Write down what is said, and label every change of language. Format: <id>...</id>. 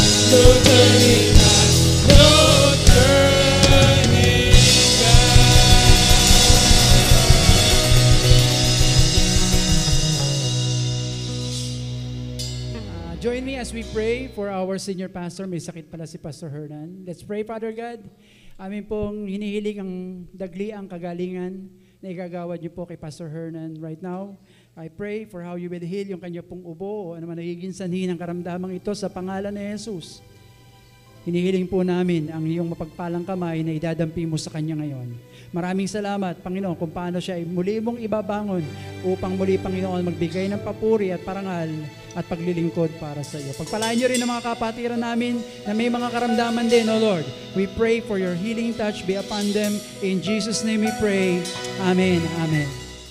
<en>No turning back. No turning Join me as we pray for our senior pastor.</en> <tl>May sakit pala si Pastor Hernan.</tl> <en>Let's pray, Father God.</en> <tl>Amin pong hinihiling ang dagli ang kagalingan na igagawad niyo po kay Pastor Hernan</tl> <en>right now. I pray for how you will heal</en> <tl>yung kanya pong ubo o ano man nagiging sanhi ng karamdamang ito sa pangalan ni Jesus. Hinihiling po namin ang iyong mapagpalang kamay na idadampi mo sa kanya ngayon. Maraming salamat, Panginoon, kung paano siya ay muli mong ibabangon upang muli, Panginoon, magbigay ng papuri at parangal at paglilingkod para sa iyo. Pagpalain niyo rin ang mga kapatiran namin na may mga karamdaman din, O Lord.</tl> <en>We pray for your healing touch be upon them. In Jesus' name we pray. Amen. Amen.</en>